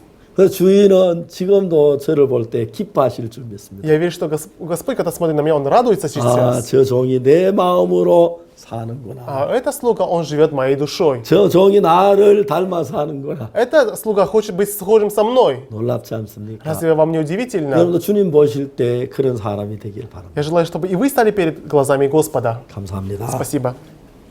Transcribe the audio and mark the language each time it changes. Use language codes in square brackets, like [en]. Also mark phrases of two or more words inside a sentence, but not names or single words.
[ko] 그래서 주인은 지금도 저를 볼 때 기뻐하실 줄 믿습니다. [ru] Я верю, что Господь, когда смотрит на меня, Он радуется [ko] 아, [ru] сейчас. [ko] 저 종이 내 마음으로 사는구나. [ru] А это слуга, он живет моей душой. [ko] 저 종이 나를 닮아 사는구나. [ru] Это слуга хочет быть схожим со мной. [ko] 놀랍지 않습니까? [ru] Разве вам не удивительно? [ko] 여러분도 주님 보실 때 그런 사람이 되길 바랍니다. [ru] Я желаю, чтобы и вы стали перед глазами Господа. [ko] 감사합니다. [ru] Спасибо.